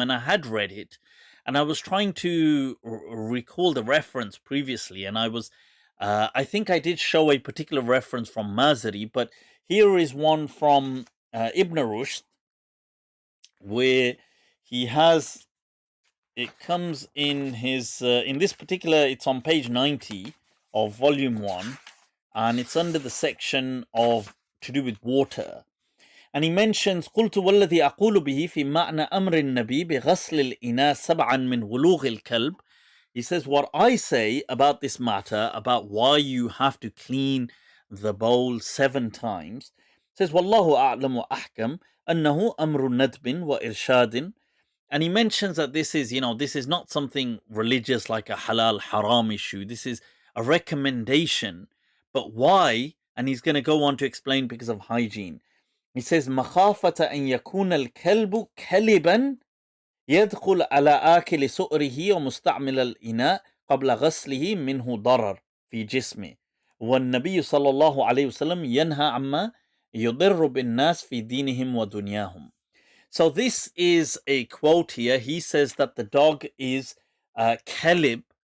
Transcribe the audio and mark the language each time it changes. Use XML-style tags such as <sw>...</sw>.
<en>And I had read it, and I was trying to recall the reference previously, and I think I did show a particular reference from Mazari, but here is one from Ibn Rushd, where he has, it comes in his, in this particular, it's on page 90 of volume 1, and it's under the section of to do with water. And he mentions</en> <ar>قلت والذي أقول به في معنى أمر النبي بغسل الإناء سبعا من غلوغ الكلب.</ar> <en>He says, what I say about this matter, about why you have to clean the bowl 7 times, says</en> <ar>والله أعلم وأحكم أنه أمر ندب وإرشاد.</ar> <en>And he mentions that this is, this is not something religious like a halal haram issue. This is a recommendation. But why? And he's going to go on to explain because of hygiene. He says,</en> <ar>مخافة أن يكون الكلب كلبا يدخل على آكل سؤره ومستعمل الإناء قبل غسله منه ضرر في جسمه. والنبي صلى الله عليه وسلم ينهى عما يضر بالناس في دينهم ودنياهم.</ar> <en>So this is a quote here. He says that the dog is kalib.</en>